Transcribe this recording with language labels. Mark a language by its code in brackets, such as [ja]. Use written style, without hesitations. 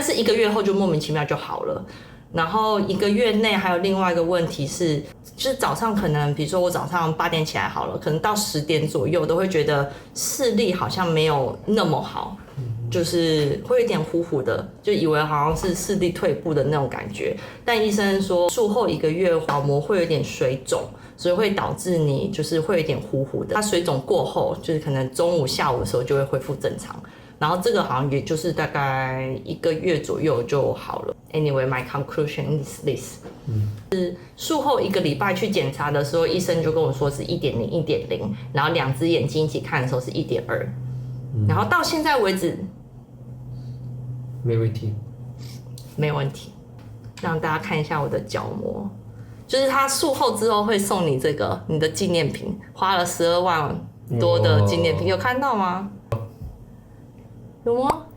[zh] 但是1个月后就莫名其妙就好了。然后1个月内还有另外一个问题是，就是早上可能比如说我早上8点起来好了，可能到10点左右都会觉得视力好像没有那么好，就是会有点糊糊的，就以为好像是视力退步的那种感觉。但医生说术后1个月角膜会有点水肿，所以会导致你就是会有点糊糊的。它水肿过后，就是可能中午下午的时候就会恢复正常。然后这个好像也就是大概1个月左右就好了。 [en] Anyway, my conclusion is this. [zh] 是术后1个礼拜去检查的时候，医生就跟我说是1.0、1.0，然后2只眼睛一起看的时候是1.2，然后到现在为止没问题，没问题。让大家看一下我的角膜，就是他术后之后会送你这个你的纪念品，花了12万多的纪念品，有看到吗？有吗？